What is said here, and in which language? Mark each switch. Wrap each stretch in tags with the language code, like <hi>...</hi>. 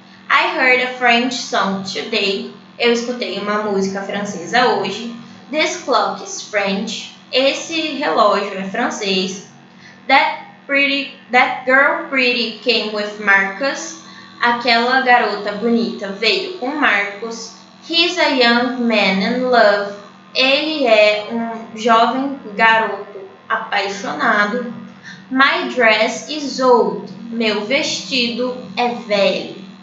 <en>I heard a French song today.</en> <pt>Eu escutei uma música francesa hoje.</pt> <en>This clock is French.</en> <pt>Esse relógio é francês. That</pt> <en>That girl pretty came with Marcus.</en> <pt>Aquela garota bonita veio com Marcos.</pt> <en>He's a young man in love.</en> <pt>Ele é um jovem garoto apaixonado.</pt> <en>My dress is old.</en> <pt>Meu vestido é velho.</pt>